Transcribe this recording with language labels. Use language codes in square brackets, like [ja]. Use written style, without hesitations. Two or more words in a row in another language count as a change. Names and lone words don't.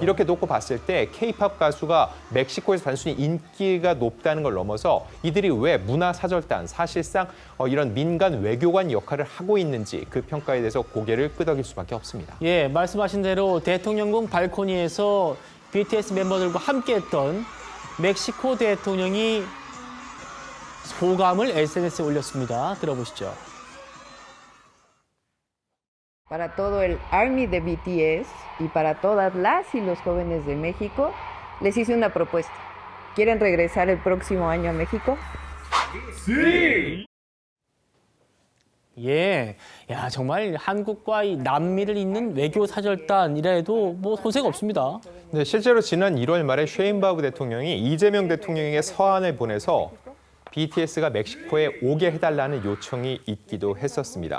[ko] 이렇게 놓고 봤을 때 K-팝 가수가 멕시코에서 단순히 인기가 높다는 걸 넘어서 이들이 왜 문화사절단, 사실상 이런 민간 외교관 역할을 하고 있는지 그 평가에 대해서 고개를 끄덕일 수밖에 없습니다. 예, 말씀하신 대로 대통령궁 발코니에서 BTS 멤버들과 함께했던 멕시코 대통령이 소감을 SNS에 올렸습니다. 들어보시죠. [es] Para todo el ARMY de BTS y para todas las y los jóvenes de México, les hice una propuesta. ¿Quieren regresar el próximo año a México? [ko] 예, 야 정말 한국과 이 남미를 잇는 외교 사절단이라 해도 뭐 소색 없습니다. 네, 실제로 지난 1월 말에 쉐인바브 대통령이 이재명 대통령에게 서한을 보내서 BTS가 멕시코에 오게 해달라는 요청이 있기도 했었습니다.